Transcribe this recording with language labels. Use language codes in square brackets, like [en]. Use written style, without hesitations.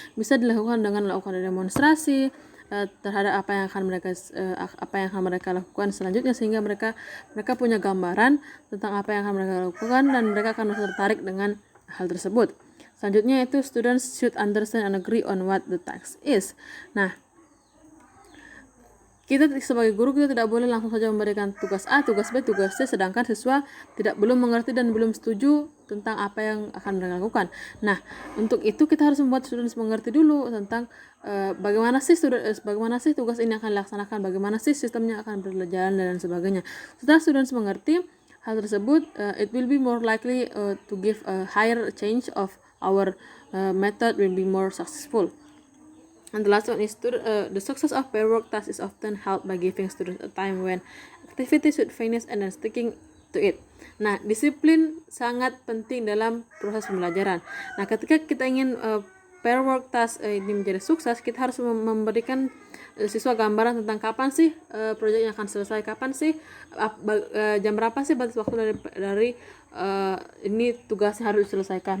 [id] Bisa dilakukan dengan melakukan demonstrasi terhadap apa yang akan mereka lakukan selanjutnya, sehingga mereka punya gambaran tentang apa yang akan mereka lakukan dan mereka akan merasa tertarik dengan hal tersebut. Selanjutnya itu [en] students should understand and agree on what the task is. [id] Nah, kita sebagai guru kita tidak boleh langsung saja memberikan tugas A, tugas B, tugas C, sedangkan siswa belum mengerti dan belum setuju tentang apa yang akan mereka lakukan. Nah, untuk itu kita harus membuat students mengerti dulu tentang bagaimana sih tugas ini akan dilaksanakan, bagaimana sih sistemnya akan berjalan dan sebagainya. Setelah students mengerti hal tersebut, [en] it will be more likely to give a higher change of our method will be more successful. And the last one is the success of pair work task is often helped by giving students a time when activities should finish and then sticking to it. [id] Nah, disiplin sangat penting dalam proses pembelajaran. Nah, ketika kita ingin pair work task ini menjadi sukses, kita harus memberikan siswa gambaran tentang kapan sih proyeknya akan selesai, kapan sih jam berapa sih batas waktu dari ini tugasnya harus diselesaikan.